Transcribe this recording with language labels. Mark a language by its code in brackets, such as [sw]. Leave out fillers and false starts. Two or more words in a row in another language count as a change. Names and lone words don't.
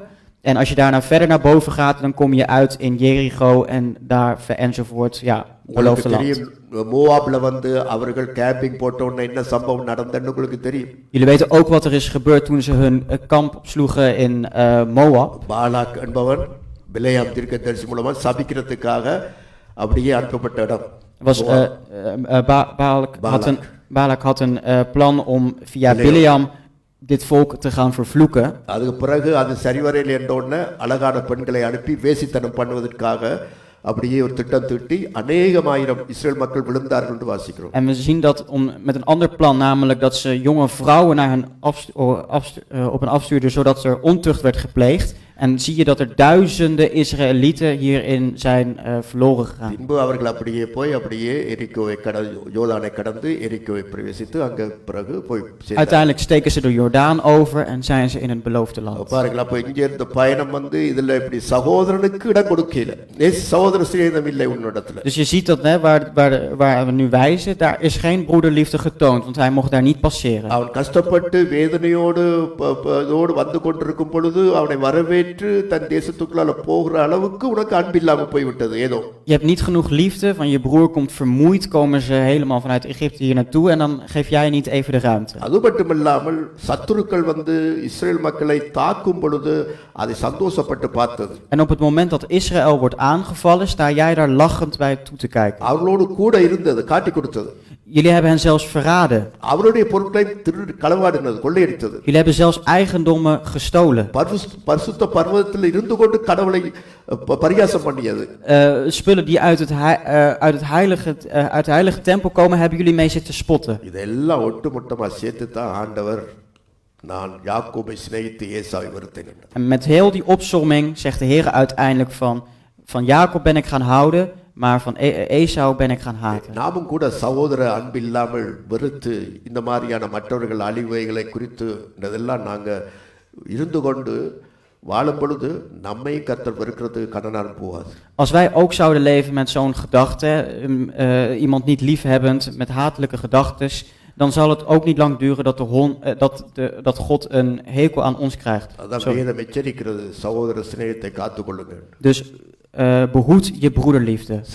[nl] En als je daarna verder naar boven gaat, dan kom je uit in Jericho en daar enzovoort, ja, beloofde land. Jullie weten ook wat er is gebeurd toen ze hun kamp opsloegen in Moab. [ta] Balak என்பவன் பிலேயாம் தீர்க்கதரிசி மூலமா சபிக்கிறதுக்காக அப்படியே அனுப்பப்பட்ட இடம். [nl] Balak had een plan om via Bileam dit volk te gaan vervloeken. [ta] அதுக்கு பிறகு அது சரிவரையில் என்ற உடனே அழகான பெண்களை அனுப்பி வேசித்தனம் பண்ணுவதற்காக அப்படியே ஒரு திட்டம் தீட்டி அநேகமாயிரம் இஸ்ரேல் மக்கள் விழுந்தார்கள் என்று வாசிக்கிறோம். [nl] En we zien dat met een ander plan, namelijk dat ze jonge vrouwen naar hen op hen afstuurden, zodat er ontucht werd gepleegd. En zie je dat er duizenden Israëlieten hierin zijn verloren gegaan. [ta] பின்பு அவர்கள் அப்படியே போய் அப்படியே எரிகோவை யோர்தானை கடந்து எரிகோவை பிரவேசித்து அங்க பிறகு போய் [nl] Uiteindelijk steken ze de Jordaan over en zijn ze in het beloofde land. [ta] பாருங்களா, அப்ப இங்க இருந்த பயணம் வந்து இதுல இப்படி சகோதரனுக்கு இடம் கொடுக்கல. சகோதர ஸ்நேகம் இல்லை உன்னிடத்துல. [nl] Dus je ziet dat waar we nu wijzen, daar is geen broederliefde getoond, want hij mocht daar niet passeren. [ta] அவன் கஷ்டப்பட்டு வேதனையோடு வந்து கொண்டிருக்கும் பொழுது அவனை வரவே தன் தேசத்துக்குள்ளால போகிற அளவுக்கு உனக்கு அன்பில்லாம போய்விட்டது ஏதோ. [nl] Je hebt niet genoeg liefde, van je broer komt vermoeid, komen ze helemaal vanuit Egypte hier naartoe en dan geef jij niet even de ruimte. [ta] அது மட்டுமல்லாமல் சத்துருக்கள் வந்து இஸ்ரேல் மக்களை தாக்கும் பொழுது அதை சந்தோஷப்பட்டு பார்த்தது. [nl] En op het moment dat Israël wordt aangevallen, sta jij daar lachend bij toe te kijken. [ta] அவர்களோடு கூட இருந்தது, காட்டி கொடுத்தது. [nl] Jullie hebben hen zelfs verraden. [ta] அவருடைய பொருட்களை களவாடினது, கொள்ளையடித்தது. [nl] Jullie hebben zelfs eigendommen gestolen. [ta] பரிசுத்த பர்வதத்தில் இருந்து கொண்டு கடவுளை பரிகாசம் பண்ணியது. [nl] Spullen die uit het heilige tempel komen, hebben jullie mee zitten spotten. [ta] இதெல்லாம் ஒட்டுமொத்தமா சேர்த்து தான் ஆண்டவர் நான் யாக்கோபை சிநேகித்து ஏசாவை வெறுத்தேன். [nl] En met heel die opsomming zegt de Heer uiteindelijk van Jacob ben ik gaan houden, maar van Esau ben ik gaan haten. [ta] நாமும் கூட சகோதர அன்பில்லாமல் வெறுத்து இந்த மாதிரியான மற்றவர்கள் அழிவுகளை குறித்து இதெல்லாம் நாங்க இருந்து கொண்டு வாழும் பொழுது நம்மை கர்த்தர் வெறுக்கிறது கடனான் போகாது. [nl] Als wij ook zouden leven met zo'n gedachte, iemand niet liefhebbend, met hatelijke gedachtes, dan zal het ook niet lang duren dat God een hekel aan ons krijgt. Dus behoed je broederliefde.